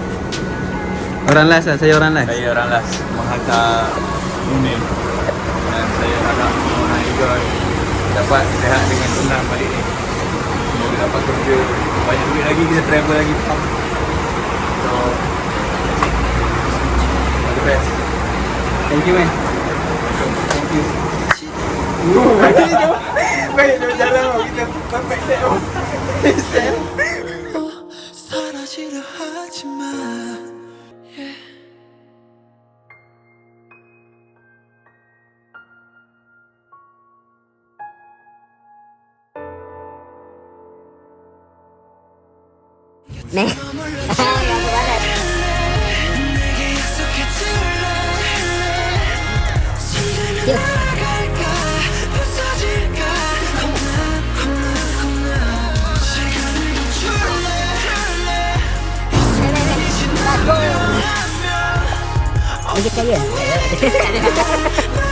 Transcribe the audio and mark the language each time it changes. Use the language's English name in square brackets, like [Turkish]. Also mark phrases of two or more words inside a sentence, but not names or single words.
[Malay] Orang last lah, saya orang last. Saya orang last menghantar Munir dan saya harap semua orang enjoy dapat rehat dengan senang balik ni. Semoga dapat kerja banyak duit lagi, kita travel lagi. [English] So all the best. Thank you man. Thank you. [Malay] Baik jalan kita [English] perfect set. [Korean] 사라지려 하지 마. 네. 내게 약속해줄래? 손들면 나갈까? 부서질까? 겁나 시간을 멈출래? [Malay] Lanjut saya.